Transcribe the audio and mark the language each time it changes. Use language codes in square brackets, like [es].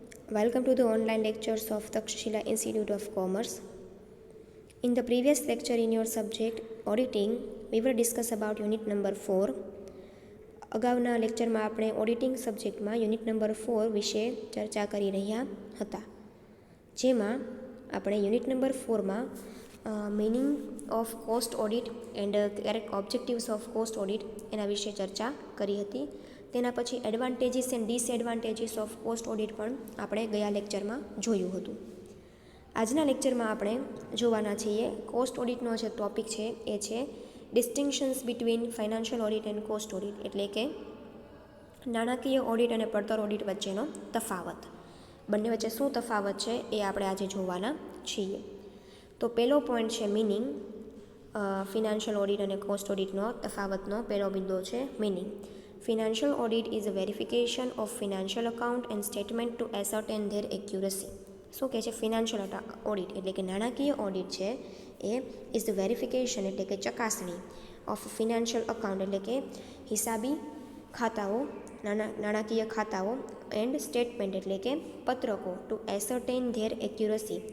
[en] Welcome to the online lectures of Takshashila Institute of Commerce. In the previous lecture in your subject auditing, we will discuss about unit number 4. [gu] અગાઉના લેક્ચરમાં આપણે auditing સબ્જેક્ટમાં unit number 4 વિશે ચર્ચા કરી રહ્યા હતા, જેમાં આપણે unit number 4માં [en] meaning of cost audit [gu] and correct objectives of cost audit એના વિશે ચર્ચા કરી હતી. તેના પછી [en] advantages and disadvantages of cost audit [gu] પણ આપણે ગયા લેક્ચરમાં જોયું હતું. આજના લેક્ચરમાં આપણે જોવાના છીએ કોસ્ટ ઓડિટનો જે ટોપિક છે એ છે [en] distinctions between financial audit and cost audit, [gu] એટલે કે નાણાકીય ઓડિટ અને પડતર ઓડિટ વચ્ચેનો તફાવત. બંને વચ્ચે શું તફાવત છે એ આપણે આજે જોવાના છીએ. તો પહેલો પોઈન્ટ છે મિનિંગ. ફિનાન્શિયલ ઓડિટ અને કોસ્ટ ઓડિટનો તફાવતનો પહેલો બિંદુ છે meaning. [en] Financial audit is a verification of financial account and statement to ascertain their accuracy. [gu] શું કહે છે? ફિનાન્શિયલ ઓડિટ એટલે કે નાણાકીય ઓડિટ છે એ [en] is the verification [gu] એટલે કે ચકાસણી [en] of financial account [gu] એટલે કે હિસાબી ખાતાઓ, નાણાકીય ખાતાઓ એન્ડ સ્ટેટમેન્ટ એટલે કે પત્રકો [en] To ascertain their accuracy.